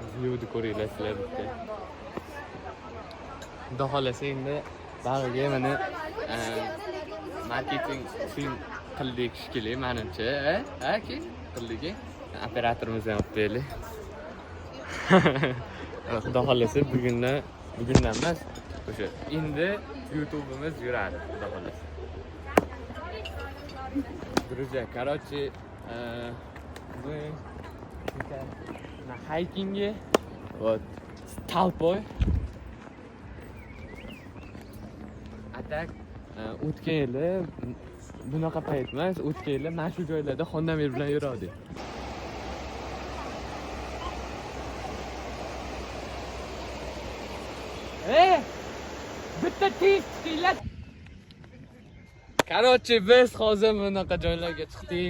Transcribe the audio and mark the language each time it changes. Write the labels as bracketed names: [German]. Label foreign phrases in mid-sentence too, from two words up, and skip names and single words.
[Uzbek] Videoni ko'ringlar sizlar bitta. Xudo xolasa endi bag'iga mana marketing film qildik shekilli, menimcha. Aka, qildik. Operatorimizni olib berdik. Xudo xolasa bugundan emas, o'sha endi YouTube'imiz yuradi, xudo xolasa. [Russian] Друзья, короче, мы на хайкинге, вот, с толпой. А так, [Uzbek] o'tgan yili bunaqa payt emas, o'tgan yili mana shu joylarda Xondamir bilan yurardik. Bitta tez chiqinglar. Короче, biz hozir bunaqa joylarga chiqdik.